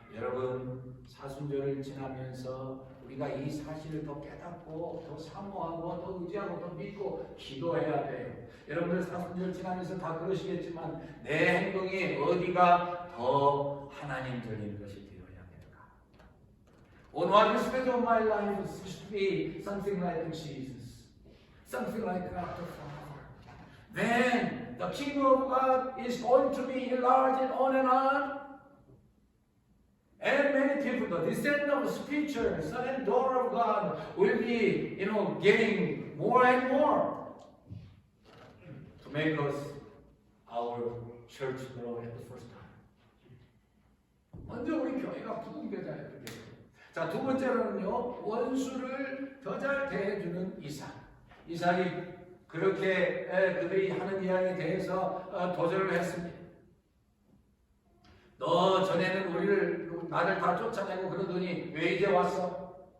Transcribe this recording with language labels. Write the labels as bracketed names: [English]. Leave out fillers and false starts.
[Korean] 여러분, 사순절을 지나면서 우리가 이 사실을 더 깨닫고 더 사모하고 더 의지하고 더 믿고 기도해야 돼요. 여러분들 사순절 지나면서 다 그러시겠지만 내 행동이 어디가 더 하나님적인 것이 되어야 될까? [English] On what aspect of my life should be something like Jesus, something like God the Father. Then the kingdom of God is going to be enlarged and on and on. And many people, the descendant of the spiritual son and daughter of God, will be, getting more and more to make us our church grow at the first time. [Korean] 먼저 우리 교회가 부흥교자예요. 자, 두 번째로는요, 원수를 더 잘 대해주는 이삭. 이삭이 그렇게 그들이 하는 이야기에 대해서 도전을 했습니다. 너 전에는 나를 다 쫓아내고 그러더니 왜 이제 왔어?